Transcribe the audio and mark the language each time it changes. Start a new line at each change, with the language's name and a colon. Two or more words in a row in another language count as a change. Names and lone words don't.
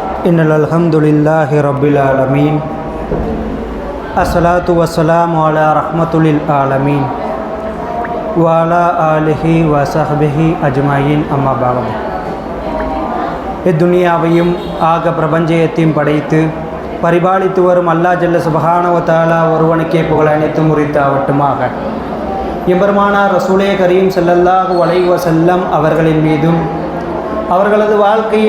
Arabic: إن الحمد لله رب العالمين الصلاة والسلام على رحمة العالمين وعلى آله وصحبه أجمعين أما بعد.
Tamil: இத்துனியாவையும் ஆக பிரபஞ்சயத்தையும் படைத்து பரிபாலித்து வரும்
Arabic: الله جل سبحانه وتعالى
Tamil: ஒருவனுக்கே புகழ் அனைத்தும் உரித்தாவட்டுமாக. எம்பெருமானார் ரசூலே கரீம்
Arabic: صلى الله عليه وسلم
Tamil: அவர்களின் மீதும் அவர்களது வாழ்க்கையை